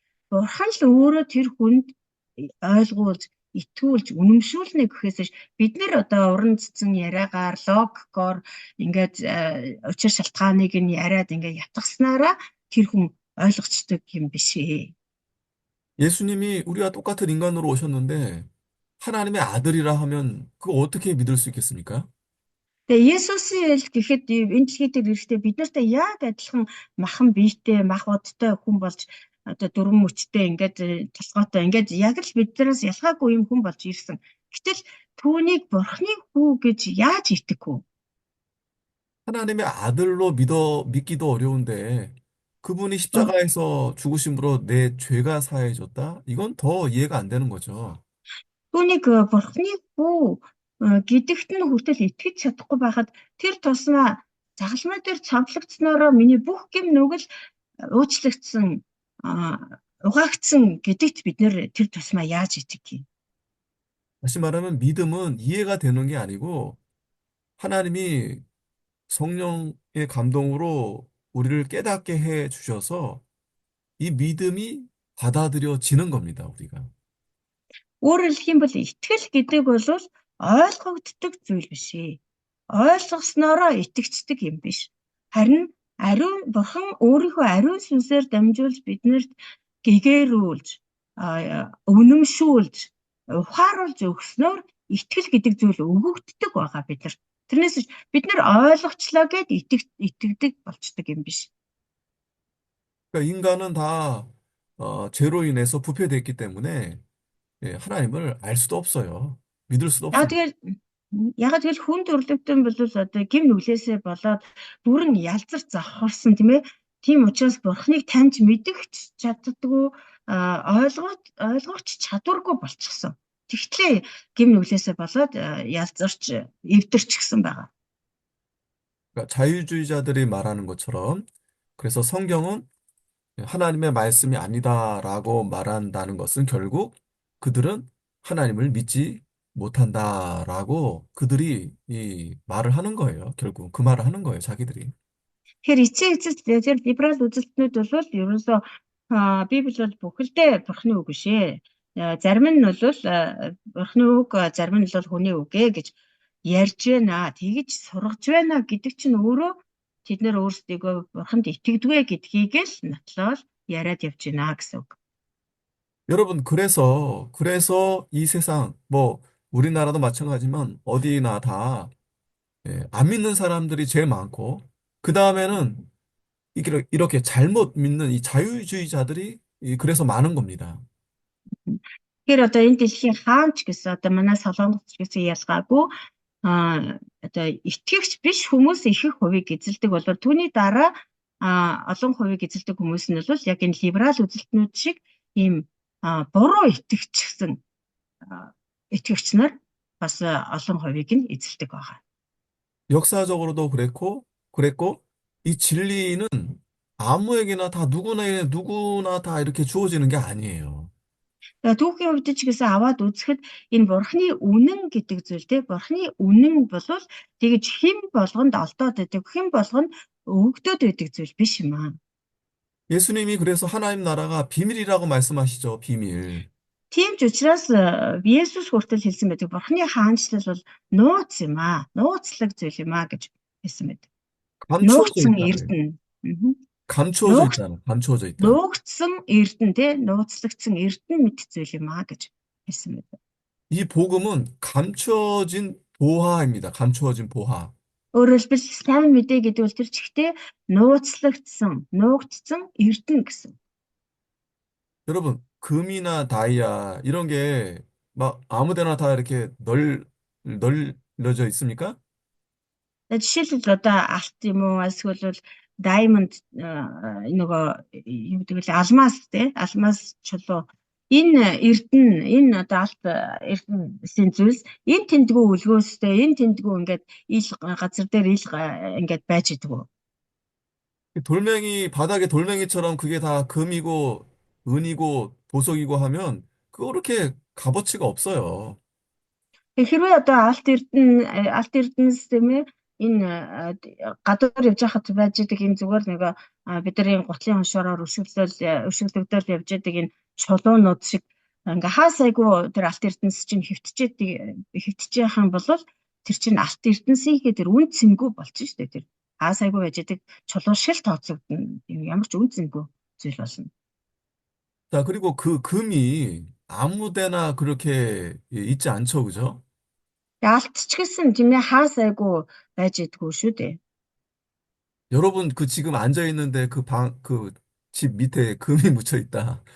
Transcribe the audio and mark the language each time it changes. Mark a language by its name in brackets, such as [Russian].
[Mongolian] Бурхан л өөрөө тэр хүнд ойлгуулж, итгүүлж, үнэмшүүлнэ гэхээс бид нэр одоо уран цэцэн яриагаар, логикоор ингээд учир шалтгааныг нь яриад ингээд ятгаснараа тэр хүн ойлгочдөг юм биш ээ. [Korean] 예수님이 우리와 똑같은 인간으로 오셨는데 하나님의 아들이라 하면 그거 어떻게 믿을 수 있겠습니까? [Mongolian] Тэгээ Есүсийн эл гэхэд энэ дэлхий дээр ирэхдээ бид нартай яг адилхан махан биетэй, мах бодтой хүн болж одоо дөрвөн мөчтэй ингээд толгойтой ингээд яг л биднээс ялгаагүй юм хүн болж ирсэн. Гэтэл түүнийг Бурхны хүү гэж яаж итгэв? [Korean] 하나님의 아들로 믿기도 어려운데 그분이 십자가에서 죽으심으로 내 죄가 사해졌다? 이건 더 이해가 안 되는 거죠. [Mongolian] Түүнийг Бурхны хүү гэдэгт нь хүртэл итгэж чадахгүй байхад тэр тусмаа загалмай дээр цовдлогдсноороо миний бүх гэм нүгэл уучлагдсан угаагдсан гэдэгт бид нэр тэр тусмаа яаж итгэх юм? [Korean] 다시 말하면 믿음은 이해가 되는 게 아니고 하나님이 성령의 감동으로 우리를 깨닫게 해 주셔서 이 믿음이 받아들여지는 겁니다, 우리가. [Mongolian] Өөрөөр хэлэх юм бол итгэл гэдэг бол ойлгогддог зүйл биш ээ. Ойлгосноороо итгэцдэг юм биш. Харин Бурхан өөрийнхөө ариун сүнсээр дамжуулж биднэрт гэгээрүүлж, үнэмшүүлж, ухааруулж өгснөөр итгэл гэдэг зүйл өгөгддөг байгаа биднэрт. Тэрнээс бид нар ойлгочлоо гэд итгэдэг болчдөг юм биш. [Korean] 그러니까 인간은 다 죄로 인해서 부패됐기 때문에 하나님을 알 수도 없어요. 믿을 수도 없습니다. [Mongolian] Ягаад гэвэл хүн төрлөختөн бол одоо гим нүглээсээ болоод бүр нь ялзарч завхарсан тийм ээ. Тийм учраас Бурхныг таньж мэдэх чаддаггүй ойлгооч чадваргүй болчихсон. Тэгтлээ гим нүглээсээ болоод ялзарч эвдэрчихсэн байгаа. [Korean] 그러니까 자유주의자들이 말하는 것처럼 그래서 성경은 하나님의 말씀이 아니다라고 말한다는 것은 결국 그들은 하나님을 믿지 못한다라고 그들이 이 말을 하는 거예요. 결국 그 말을 하는 거예요, 자기들이. [Mongolian] Тэгэхээр эцэг эцэст тэр либерал үзэлтнүүд бол ерөөсөө Библи бол бүхэлдээ Бурхны үг биш ээ. Зарим нь бол Бурхны үг, зарим нь бол хүний үг гэж ярьж байна. Тэгж сургаж байна гэдэг чинь өөрөө тэд нэр өөрсдийгөө Бурханд итгэдэгвэ гэдгийг л нотлол яриад явж байна гэсэн үг. [Korean] 여러분, 그래서 이 세상, 뭐, 우리나라도 마찬가지지만 어디나 다, 안 믿는 사람들이 제일 많고, 그 다음에는 이렇게 잘못 믿는 이 자유주의자들이 그래서 많은 겁니다. [Mongolian] Тэгэхээр одоо энэ дэлхийн хаанч гэсэн одоо манай Солонгос гэсэн ялгаагүй одоо итгэгч биш хүмүүс ихэнх хувийг эзэлдэг бол түүний дараа олон хувийг эзэлдэг хүмүүс нь бол яг энэ либерал үзэлтнүүд шиг ийм буруу итгэгчсэн итгэгч нар бас олон хувийг нь эзэлдэг байгаа. [Korean] 역사적으로도 그랬고 이 진리는 아무에게나 다 누구나 다 이렇게 주어지는 게 아니에요. [Mongolian] Тэгээ түүхийн хувьд ч гэсэн аваад үзэхэд энэ бурхны үнэн гэдэг зүйл те бурхны үнэн бол тэгж хэн болгонд олдоод байдаг хэн болгонд өгөгдөд байдаг зүйл биш юм аа. [Korean] 예수님이 그래서 하나님 나라가 비밀이라고 말씀하시죠, 비밀. [Mongolian] Тийм ч учраас Есүс хүртэл хэлсэн байдаг бурхны хаанчлал бол нууц юм аа. Нууцлаг зүйл юм аа гэж хэлсэн байдаг. [Korean] 감추어져 [Mongolian] Нуугдсан [Korean] 있다 그래요. [Mongolian] эрдэнэ. Мгм. [Korean] 감추어져 [Mongolian] Нуугд [Korean] 있다. 감추어져 있다. [Mongolian] нуугдсан эрдэнэ те нууцлагдсан эрдэнэ мэт зүйл юм аа гэж хэлсэн байдаг. [Korean] 이 복음은 감추어진 보화입니다. 감추어진 보화. [Mongolian] Өөрөөр хэлбэл сайн мэдээ гэдэг бол тэр чигтээ нууцлагдсан, нуугдсан эрдэнэ гэсэн. [Korean] 여러분, 금이나 다이아 이런 게 막 아무 데나 다 이렇게 널려져 있습니까? [Mongolian] Жишээлбэл одоо алт юм уу эсвэл бол diamond нөгөө юу гэдэг вэ алмаз те алмаз чулуу энэ эрдэнэ энэ одоо алт эрдэнэсийн зүйлс энэ тэндгүү өлгөөстэй энэ тэндгүү ингээд ил газар дээр ил ингээд байж идэггүй. [Korean] 바닥에 돌멩이처럼 그게 다 금이고 은이고 보석이고 하면 그거 그렇게 값어치가 없어요. [Mongolian] Хэрвээ одоо алт эрдэнэс тийм ээ энэ гадуур явж байхад байж байгаа энэ зүгээр нэг бидний гутлын хоншороор өшөглөгдөөл явж байгаа энэ чулуунууд шиг ингээ хаа сайгүй тэр алт эрдэнэс чинь хэвтэж яхах юм бол тэр чинь алт эрдэнэсийнхээ тэр үн цэнгүй болчих шүү дээ тэр хаа сайгүй байж байгаа чулуу шил тооцогдно ямар ч үн цэнгүй зүйл болно. [Korean] 자, 그리고 그 금이 아무 데나 그렇게 있지 않죠, 그죠? [Mongolian] Алт ч гэсэн тийм ээ хаа сайгүй байж идэггүй шүү дээ. [Korean] 여러분, 그 지금 앉아 있는데 그 집 밑에 금이 묻혀 있다.